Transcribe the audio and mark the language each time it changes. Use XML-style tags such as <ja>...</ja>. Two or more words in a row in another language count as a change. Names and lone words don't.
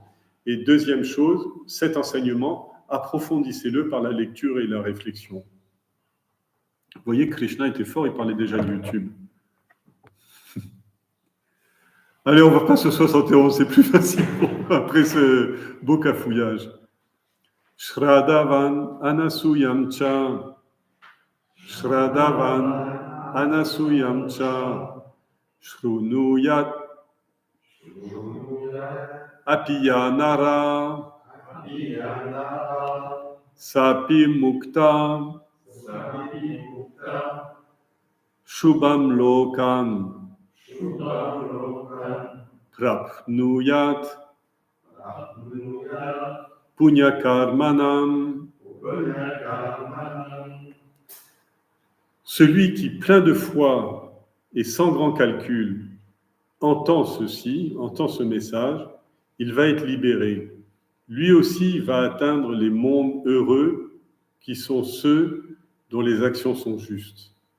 <fr>Et deuxième chose, cet enseignement, approfondissez-le par la lecture et la réflexion. Vous voyez, Krishna était fort, il parlait déjà de YouTube. Allez, on va passer au 71, c'est plus facile après ce beau cafouillage.</fr> <sa>Shraddhavan Anasuyam Cha Shraddhavan Anasuyam Cha Shrunuyat Apiyanara Sapi Mukta Shubham Lokan Prapnuyat Punyakarmanam.</sa> <fr>Celui qui, plein de foi et sans grand calcul, entend ceci, entend ce message, il va être libéré. Lui aussi va atteindre les mondes heureux qui sont ceux dont les actions sont justes.</fr>